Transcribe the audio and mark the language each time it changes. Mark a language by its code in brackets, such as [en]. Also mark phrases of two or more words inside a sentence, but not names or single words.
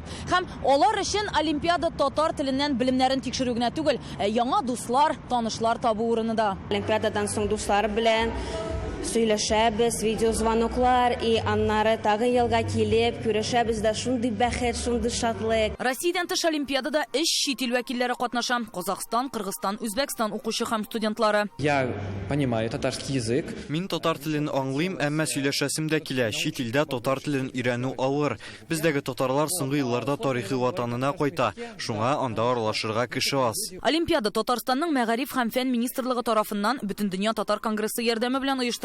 [tt] Һәм алар өчен олимпиада татар теленнән белемнәрен тикшерү генә түгел, яңа дуслар, танышлар табу урынында. Олимпиададан соң дуслар белән сөйләшәбез, видеозвоноклар и аннары тагын елга килеп күрешәбез дә, шундый бәхет, шундый шатлык. Россиядән тыш олимпиадада 3 чит ил вәкилләре катнаша: Казахстан, Кыргызстан, Үзбәкстан укучы һәм студентлары. [ru] Я понимаю татарский язык. [tt] Мин татар телен аңлыйм, әмма сөйләшәсем дә килә. Чит илдә татар телен өйрәнү авыр. Бездәге татарлар соңгы елларда тарихи ватанына кайта. Шуңа анда аралашырга кеше аз. Олимпиада Татарстанның Мәгариф һәм фән министрлыгы тарафыннан Бөтендөнья татар конгрессы ярдәме белән оештырыла.